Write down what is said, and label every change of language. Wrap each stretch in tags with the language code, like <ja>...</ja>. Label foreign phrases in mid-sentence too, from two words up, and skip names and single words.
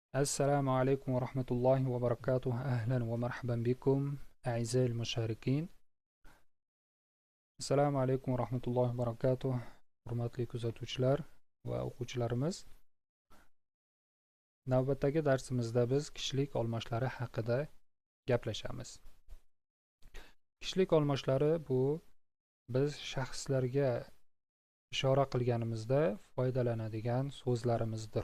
<ar>السلام عليكم ورحمة الله وبركاته. أهلا ومرحبا بكم أعزائي المشاركين.</ar> <uz>Assalomu alaykum va rahmatullohi va barakatuh. Hurmatli kuzatuvchilar va o'quvchilarimiz. Navbatdagi darsimizda biz kishilik olmoshlari haqida gaplashamiz. Kishilik olmoshlari bu biz shaxslarga ishora qilganimizda foydalanadigan so'zlarimizdir.</uz>